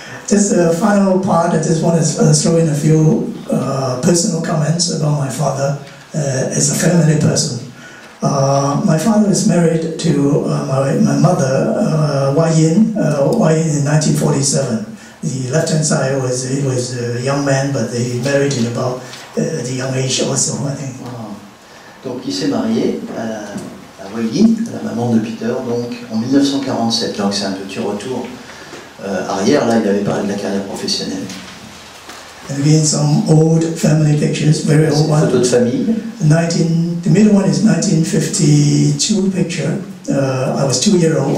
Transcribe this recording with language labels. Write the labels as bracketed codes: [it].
[en] Just a final part, I just want to throw in a few personal comments about my father as a family person. My father was married to my mother, Wai Yin in 1947. The left-hand side he was a young man, but they married in about the young age also, I think. Wow. [fr] Donc il s'est marié à Wai Yin, la maman de Peter, donc en 1947. Donc c'est un petit retour arrière, là il avait parlé de la carrière professionnelle. [en] And again, some old family pictures, very old one. [fr] Photos de famille. [en] The middle one is 1952 picture. I was 2 years old.